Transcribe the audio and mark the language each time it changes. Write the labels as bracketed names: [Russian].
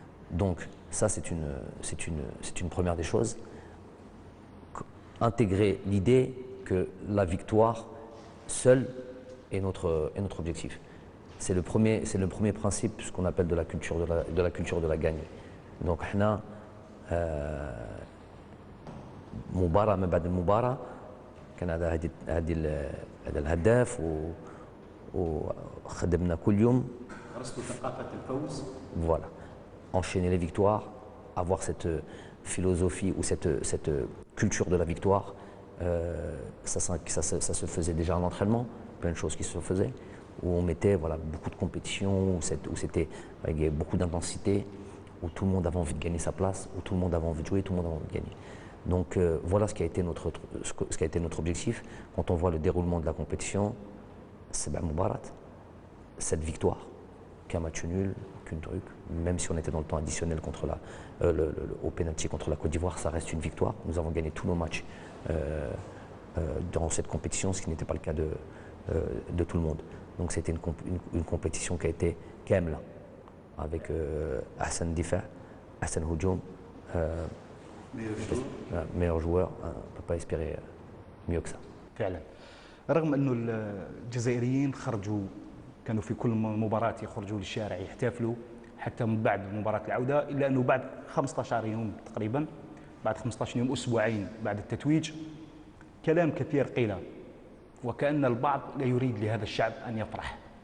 [French] Donc ça, c'est une première des choses. Intégrer l'idée que la victoire seule est notre objectif. C'est le premier principe, ce qu'on appelle de la culture de la gagne. Donc, [Arabic] مباراة ما بعد المباراة كان هذا الهداف وخدمنا كل يوم. غرسوا ثقافة الفوز. [French] Voilà. Enchaîner les victoires, avoir cette philosophie ou cette culture de la victoire, ça se faisait déjà en entraînement, plein de choses qui se faisaient, où on mettait beaucoup de compétitions, où c'était il y avait beaucoup d'intensité, où tout le monde avait envie de gagner sa place, où tout le monde avait envie de jouer, tout le monde avait envie de gagner. Donc voilà ce qui a été notre objectif. Quand on voit le déroulement de la compétition, c'est Moubarat, cette victoire, qu'un match nul, qu'un truc, même si on était dans le temps additionnel au pénalty contre la Côte d'Ivoire, ça reste une victoire. Nous avons gagné tous nos matchs dans cette compétition, ce qui n'était pas le cas de tout le monde. Donc c'était une compétition qui a été Kamla, avec [Arabic] Hassan Difa, Hassan Houjoum, [French] meilleur joueur, on ne peut pas espérer mieux que ça. [Arabic] فعلا رغم أنه الجزائريين كانوا في كل مباراة يخرجوا للشارع يحتفلوا حتى من بعد مباراة العودة، إلا أنه بعد 15 يوم تقريبا، بعد 15 يوم أسبوعين بعد التتويج، كلام كثير قيل وكأن البعض لا يريد لهذا الشعب أن يفرح.